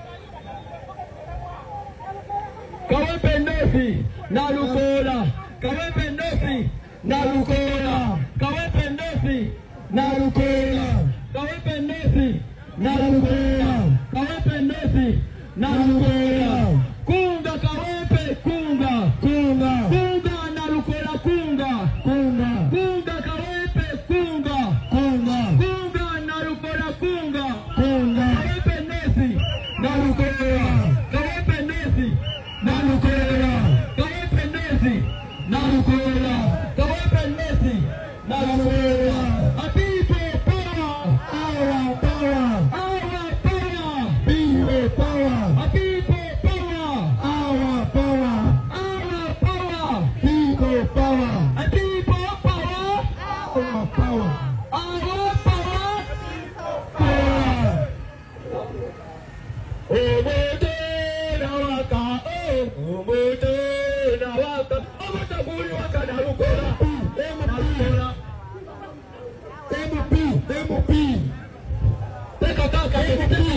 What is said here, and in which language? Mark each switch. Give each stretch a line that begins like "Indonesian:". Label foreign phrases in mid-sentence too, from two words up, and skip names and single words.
Ganda: Kawempe North Nalukoola. Kawempe North Nalukoola. Kawempe North Nalukoola. Kawempe North Nalukoola. Kawempe North Nalukoola. Kunga Kawempe kunga. Kunga. Kunga Nalukoola kunga. Kunga. Kunga Kawempe kunga. Kunga. Kunga Nalukoola kunga. Kunga. Kawempe North Nalukoola. Kawempe North Nalukoola. Kawempe North Nalukoola. Kawempe North Nalukoola.
English: A people power. Our power. Our power. People power. A people power. Our power. Our power. People power. A people power. Our power. Our power. Power.
Ganda: Omoto nawaka. Omoto nawaka. Omoto buli waka Nalukoola. Nalukoola. MP. Teka kaka MP.